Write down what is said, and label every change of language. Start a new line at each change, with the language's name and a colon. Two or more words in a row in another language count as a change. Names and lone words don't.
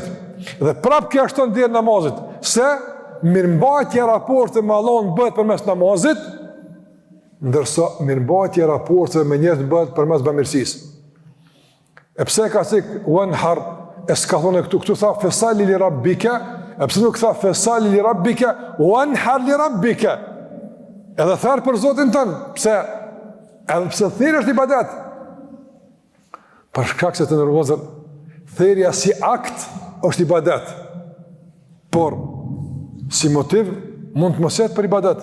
Albanian: Dhe prap kjo është të ndirë namazit, se mirëmbajtja raporte me Allahun bëhet përmes namazit, ndërsa mirëmbajtja raporte me njerëzit bëhet përmes bamirësisë. E pse ka thënë wanhar, e s'ka thonë këtu tha
Arabic: فصل لربك,
Albanian: e pse nuk tha
Arabic: فصل لربك, وانحر لربك.
Albanian: Edhe tharë për Zotin tënë, pse? Edhe pse thirrja është ibadet. Për shkak se të nervozën, thirrja si akt është ibadet. Por si motiv mund të mos jetë për ibadet.